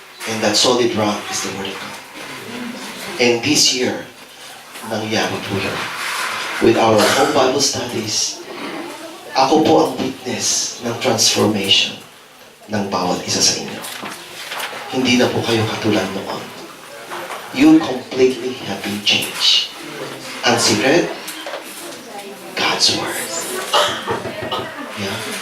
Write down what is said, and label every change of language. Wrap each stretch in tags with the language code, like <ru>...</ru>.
<en>And that solid rock is the Word of God. And this year,</en> <tl>nangyari po yun.</tl> <en>With our home Bible studies,</en> <tl>ako po ang witness ng transformation ng bawat isa sa inyo. Hindi na po kayo katulad noon.</tl> <en>You completely have been changed.</en> <tl>Ang secret,</tl> <en>God's Word. Yeah?</en>